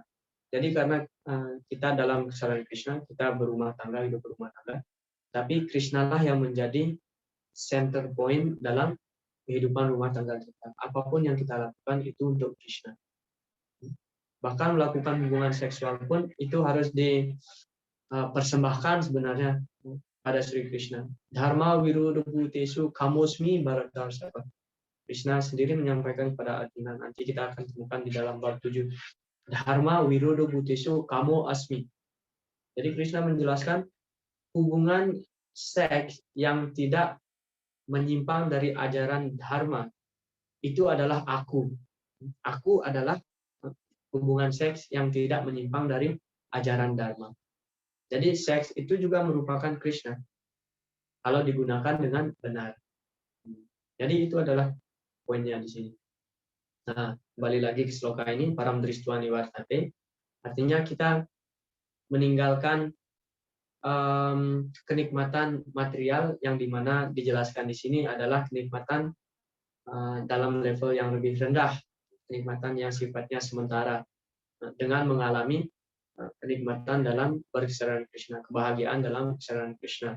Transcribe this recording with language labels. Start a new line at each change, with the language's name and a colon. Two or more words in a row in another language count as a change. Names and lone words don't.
Indonesian: Jadi karena kita dalam kesadaran Krishna, kita berumah tangga, hidup berumah tangga, tapi Krishna lah yang menjadi
English: center point
Indonesian: dalam kehidupan rumah tangga kita. Apapun yang kita lakukan itu untuk Krishna. Bahkan melakukan hubungan seksual pun itu harus dipersembahkan sebenarnya pada Sri Krishna.
Sanskrit: धर्माविरुद्धो भूतेषु कामोऽस्मि भरतर्षभ.
Indonesian: Krishna sendiri menyampaikan kepada Arjuna, nanti kita akan temukan di dalam bab 7.
Sanskrit: धर्माविरुद्धो भूतेषु कामो अस्मि.
Indonesian: Jadi Krishna menjelaskan hubungan seks yang tidak menyimpang dari ajaran dharma itu adalah aku. Aku adalah hubungan seks yang tidak menyimpang dari ajaran dharma. Jadi seks itu juga merupakan Krishna kalau digunakan dengan benar. Jadi itu adalah poinnya di sini. Nah, kembali lagi ke sloka ini,
Sanskrit: परं दृष्ट्वा निवर्तते,
Indonesian: artinya kita meninggalkan kenikmatan material yang dimana dijelaskan di sini adalah kenikmatan dalam level yang lebih rendah. kenikmatan yang sifatnya sementara dengan mengalami kenikmatan dalam berkesadaran Krishna, kebahagiaan dalam kesadaran Krishna.